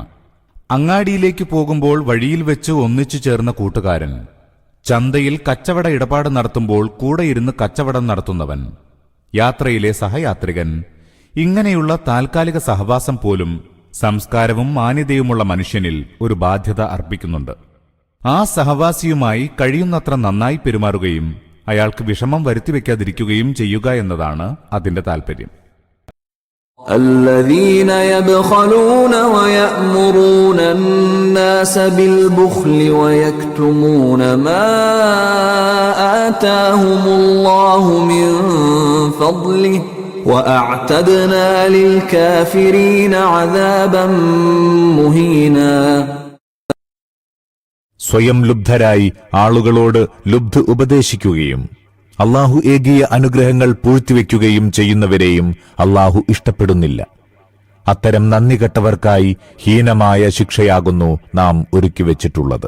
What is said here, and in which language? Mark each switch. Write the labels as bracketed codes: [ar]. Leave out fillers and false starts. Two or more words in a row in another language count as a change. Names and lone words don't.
[ml] അങ്ങാടിയിലേക്ക് പോകുമ്പോൾ വഴിയിൽ വെച്ച് ഒന്നിച്ചു ചേർന്ന കൂട്ടുകാരൻ, ചന്തയിൽ കച്ചവട ഇടപാട് നടത്തുമ്പോൾ കൂടെയിരുന്ന് കച്ചവടം നടത്തുന്നവൻ, യാത്രയിലെ സഹയാത്രികൻ, ഇങ്ങനെയുള്ള താൽക്കാലിക സഹവാസം പോലും സംസ്കാരവും മാന്യതയുമുള്ള മനുഷ്യനിൽ ഒരു ബാധ്യത അർപ്പിക്കുന്നുണ്ട്. ആ സഹവാസിയുമായി കഴിയുന്നത്ര നന്നായി പെരുമാറുകയും അയാൾക്ക് വിഷമം വരുത്തിവെക്കാതിരിക്കുകയും ചെയ്യുക എന്നതാണ് അതിന്റെ താൽപര്യം. [ar] الذين يبخلون ويأمرون الناس بالبخل ويكتمون ما آتاهم الله من فضله وأعتدنا للكافرين عذابا مهينا. [ml] സ്വയം ലുബ്ധരായി ആളുകളോട് ലുബ്ധ് ഉപദേശിക്കുകയും അല്ലാഹു ഏകിയ അനുഗ്രഹങ്ങൾ പൂഴ്ത്തിവെക്കുകയും ചെയ്യുന്നവരെയും അല്ലാഹു ഇഷ്ടപ്പെടുന്നില്ല. അത്തരം നന്ദികെട്ടവർക്കായി ഹീനമായ ശിക്ഷയാകുന്നു നാം ഒരുക്കിവെച്ചിട്ടുള്ളത്.